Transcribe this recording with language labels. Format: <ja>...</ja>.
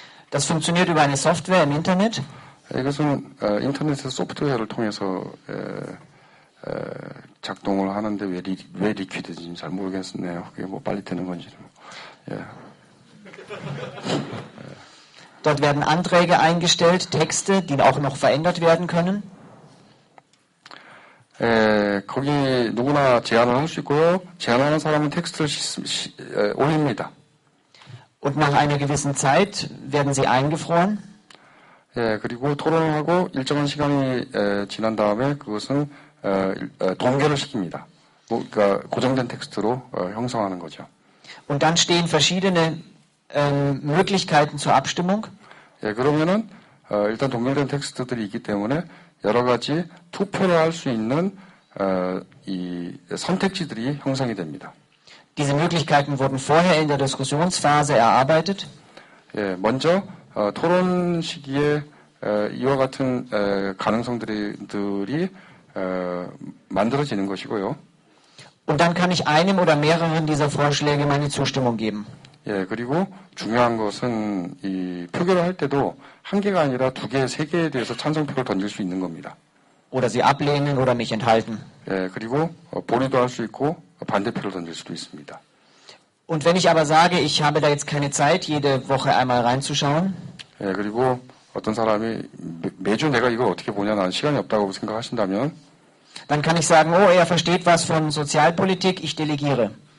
<de>Das funktioniert über eine Software im Internet.</de> <ko>이것은 인터넷 소프트웨어를 통해서 작동을 하는데 왜 리퀴드인지 잘 모르겠네요. 그게 뭐 빨리 되는 건지는. 예.</ko> <de>Dort werden Anträge eingestellt, Texte, die auch noch verändert werden können.</de> <ko>거기 누구나 제안을 할 수 있고요. 제안하는 사람은 텍스트를 올립니다.</ko> <de>Und nach einer gewissen Zeit werden sie eingefroren.</de> <ko>예, 그리고 토론을 하고 일정한 시간이 지난 다음에 그것은 동결을 시킵니다. 그러니까 고정된 텍스트로 형성하는 거죠.</ko> <de>Und dann stehen verschiedene Möglichkeiten zur Abstimmung.</de> <ko>예, 그러면은 일단 동결된 텍스트들이 있기 때문에 여러 가지 투표를 할 수 있는 이 선택지들이 형성이 됩니다.</ko> <de>Diese Möglichkeiten wurden vorher in der Diskussionsphase erarbeitet.</de> <ko>예, 먼저 토론 시기에 이와 같은 가능성들이 만들어지는 것이고요.</ko> <de>Und dann kann ich einem oder mehreren dieser Vorschläge meine Zustimmung geben.</de> <ko>예, 그리고 중요한 것은 이 표결을 할 때도 한 개가 아니라 두 개, 세 개에 대해서 찬성표를 던질 수 있는 겁니다.</ko> <de>Oder sie ablehnen oder mich enthalten.</de> <ko>예, 그리고 보류도 할 수 있고 반대표를 던질 수도 있습니다.</ko> <de>Und wenn ich aber sage, ich habe da jetzt keine Zeit, jede Woche einmal reinzuschauen,</de> <ko>예, 그리고 어떤 사람이 매주 내가 이걸 어떻게 보냐, 난 시간이 없다고 생각하신다면,</ko> <de>dann kann ich sagen, oh, er versteht was von Sozialpolitik, ich delegiere.</de>